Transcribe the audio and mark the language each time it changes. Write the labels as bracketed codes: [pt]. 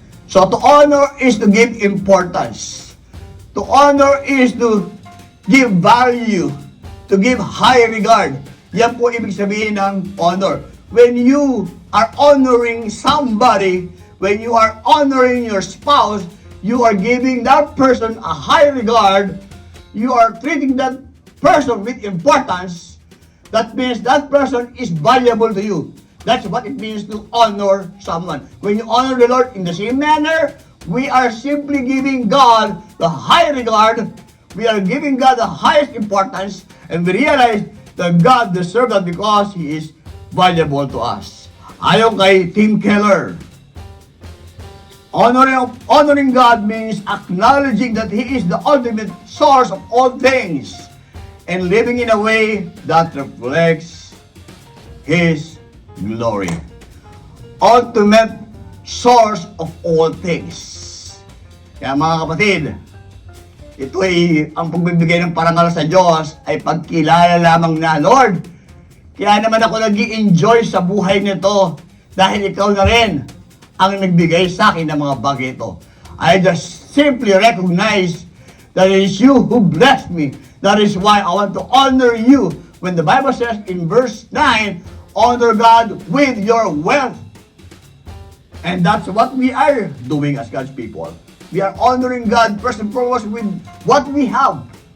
[en] So to honor is to give importance. To honor is to give value, to give high regard. [tl] Yan po ibig sabihin ng honor. [en] When you are honoring somebody, when you are honoring your spouse, you are giving that person a high regard, you are treating that person with importance. That means that person is valuable to you. That's what it means to honor someone. When you honor the Lord in the same manner, we are simply giving God the high regard, we are giving God the highest importance, and we realize that God deserves that because He is valuable to us. [tl] Ayon kay [en] Tim Keller, honoring God means acknowledging that He is the ultimate source of all things and living in a way that reflects His glory. Ultimate source of all things. [tl] Kaya mga kapatid, ito ay ang pagbibigay ng parangal sa Diyos ay pagkilala lamang na, Lord, kaya naman ako nag-i-enjoy sa buhay nito dahil ikaw na rin ang nagbigay sa akin ng mga bagay ito. [en] I just simply recognize that it is you who blessed me. That is why I want to honor you. When the Bible says in verse 9, honor God with your wealth. And that's what we are doing as God's people. We are honoring God first and foremost with what we have.